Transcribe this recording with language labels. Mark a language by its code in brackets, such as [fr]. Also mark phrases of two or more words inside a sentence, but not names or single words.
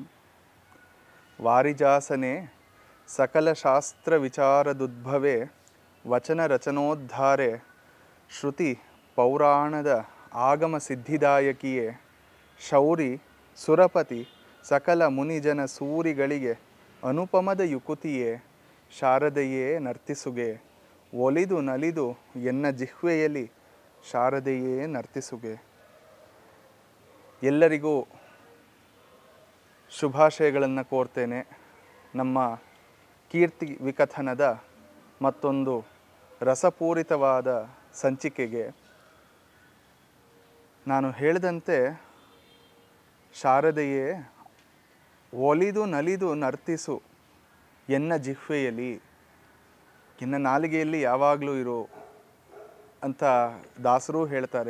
[kn] ವಾರಿಜಾಸನೆ ಸಕಲಶಾಸ್ತ್ರವಿಚಾರದುದ್ಭವೆ ವಚನರಚನೋದ್ಧಾರೆ ಶ್ರುತಿ ಪೌರಾಣದ ಆಗಮಸಿದ್ಧಿದಾಯಕಿಯೇ ಶೌರಿ ಸುರಪತಿ ಸಕಲ ಮುನಿಜನ ಸೂರಿಗಳಿಗೆ ಅನುಪಮದ ಯುಕುತಿಯೇ ಶಾರದೆಯೇ ನರ್ತಿಸುಗೆ ಒಲಿದು ನಲಿದು ಎನ್ನ ಜಿಹ್ವೆಯಲ್ಲಿ ಶಾರದೆಯೇ ನರ್ತಿಸುಗೆ. ಎಲ್ಲರಿಗೂ ಶುಭಾಶಯಗಳನ್ನು ಕೋರ್ತೇನೆ. ನಮ್ಮ ಕೀರ್ತಿ ವಿಕಥನದ ಮತ್ತೊಂದು ರಸಪೂರಿತವಾದ ಸಂಚಿಕೆಗೆ. ನಾನು ಹೇಳಿದಂತೆ ಶಾರದೆಯೇ ಒಲಿದು ನಲಿದು ನರ್ತಿಸು ಎನ್ನ ಜಿಹ್ವೆಯಲ್ಲಿ, ಎನ್ನ ನಾಲಿಗೆಯಲ್ಲಿ ಯಾವಾಗಲೂ ಇರು ಅಂತ ದಾಸರು ಹೇಳ್ತಾರೆ.